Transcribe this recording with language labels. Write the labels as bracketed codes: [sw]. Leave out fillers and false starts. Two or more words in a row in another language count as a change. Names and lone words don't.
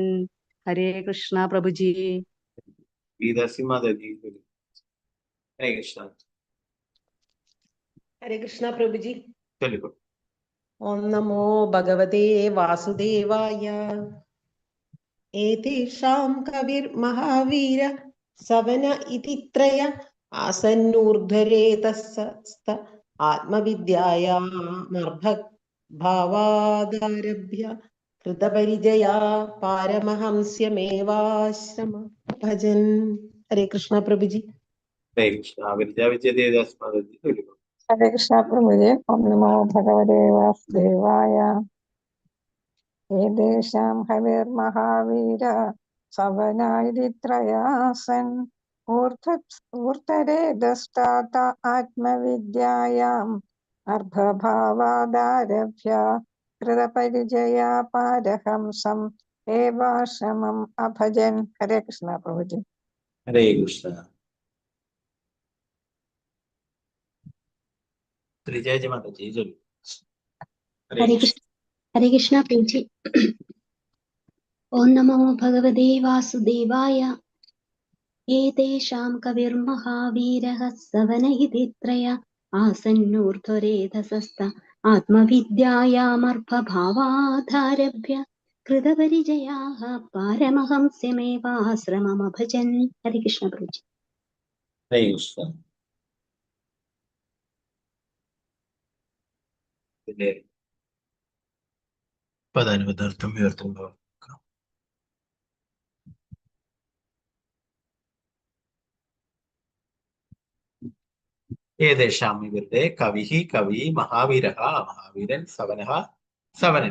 [ml] ഹരേ കൃഷ്ണ പ്രഭുജി. ഗീതാസി മാതാജി ചൊല്ലുക. ഹരേ കൃഷ്ണ. ഹരേ കൃഷ്ണ പ്രഭുജി. ചൊല്ലുക. [sa] ഓം നമോ ഭഗവതേ വാസുദേവായ. एतेषां कविर्महावीर सवन इति त्रय आसन्नूर्ध्वरेतस्स्त आत्मविद्यायामर्भभावादारभ्य कृतपरिजया पारमहंस्यमेवाश्रम भजन्. [ml] हरे कृष्ण प्रभुजी. ഹരേ കൃഷ്ണ. വിദ്യാവിദ്യസ്മൃതി. [sa] ഹരേ കൃഷ്ണ പ്രഭുജി. ഓം നമോ ഭഗവതേ വാസുദേവായ. ഏതേഷാം ഹവിർമഹാവീര സവനായിത്രയാസൻ ഊർധരേതസ്താത ആത്മവിദ്യായാം അർഭഭാവാദാരഭ്യ കൃതപരിജയാ പാരഹംസം ഏവാശ്രമം അഭജൻ. [ml] ഹരേ കൃഷ്ണ പ്രഭുജി. ഹരേ കൃഷ്ണ. ശ്രീജയ മാതാജി ചൊല്ലു. ഹരേ കൃഷ്ണ. [sa] हरे कृष्णा प्रभुजी. ओम नमो भगवते वासुदेवाय. एतेषां कविर्महावीरः सवन इति त्रय आसन्नूर्ध्वरेतसस्त आत्मविद्यायामर्भभावादारभ्य कृतपरिजयाः पारमहंस्यमेवाश्रममभजन्. [ml] हरे कृष्ण प्रभुजी. ഹരേ കൃഷ്ണ. പിന്നെ പദാനുപദാർത്ഥം ഉയർത്തുമ്പോൾ ഏതേഷാം ഇവരുടെ കവിഹി കവി മഹാവീരഃ മഹാവീരൻ സവനഃ സവനൻ